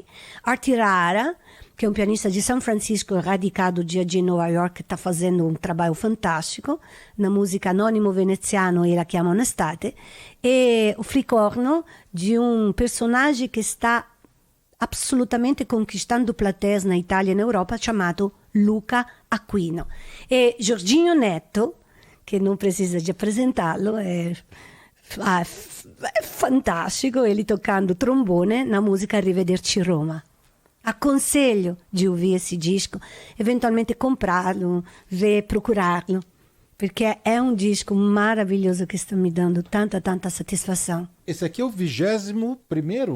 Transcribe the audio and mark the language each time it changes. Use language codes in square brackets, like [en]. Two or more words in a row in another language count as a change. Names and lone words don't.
[pt] Artie Rara, que é um pianista de São Francisco, radicado dia de Nova York, que está fazendo um trabalho fantástico na música Anônimo Veneziano e La Chiamano Estate, e o Flicorno, de um personagem que está absolutamente conquistando plateias na Itália e na Europa, chamado Luca Aquino. E Jorginho Neto, [it] che non precisa di apresentarlo, è fantastico, [pt] ele tocando trombone na música Arrivederci Roma. Aconselho de ouvir esse disco, eventualmente comprá-lo, procurá-lo, porque é um disco maravilhoso que está me dando tanta satisfação. Esse aqui é o 21º?